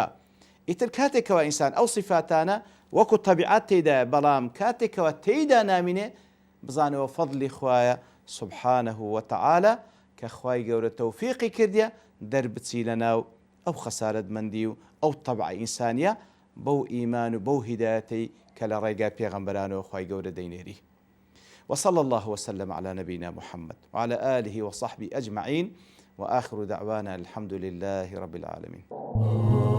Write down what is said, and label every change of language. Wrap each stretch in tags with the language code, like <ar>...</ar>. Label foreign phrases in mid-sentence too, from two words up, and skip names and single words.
<ckb>ئیتر کاتێکەوە ئینسان ئەو صفاتانە وەکو تەبیعەت تێدا بەڵام کاتێکەوە تێیدا نامینێ بزانەوە فەضلی خوایە</ckb> <ar>سبحانه وتعالى</ar> <ckb>کە خوای گەورە تەوفیقی کردیە دەربچی لەناو ئەو خەسارەتمەندی و ئەو تەبعە ئینسانیە بەو ئیمان و بەو هیدایەتەی کە لە ڕێگای پێغەمبەرانەوە خوای گەورە دەینێری.</ckb> <ar>وصلى الله وسلم على نبينا محمد وعلى آله وصحبه أجمعين وآخر دعوانا الحمد لله رب العالمين.</ar>